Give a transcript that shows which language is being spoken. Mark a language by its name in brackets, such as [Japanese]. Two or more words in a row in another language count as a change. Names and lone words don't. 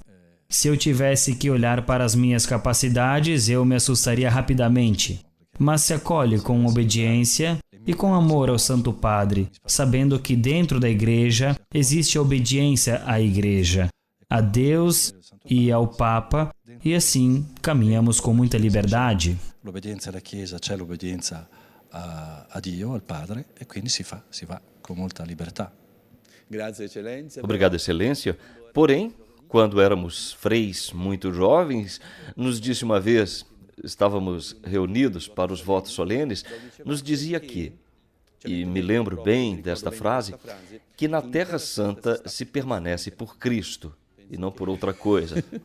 [Portuguese] Se eu tivesse que olhar para as minhas capacidades, eu me assustaria rapidamente. Mas se acolhe com obediência e com amor ao Santo Padre, sabendo que dentro da Igreja existe a obediência à Igreja, a Deus e ao Papa, e assim caminhamos com muita liberdade. [Italian] L'obbedienza alla Chiesa, c'è l'obbedienza a Dio, al Padre, e quindi si va [Portuguese] com muita liberdade. Obrigado, Excelência. Porém, quando éramos freis muito jovens, nos disse uma vez, estávamos reunidos para os votos solenes, nos dizia que, e me lembro bem desta frase, que na Terra Santa se permanece por Cristo e não por outra coisa.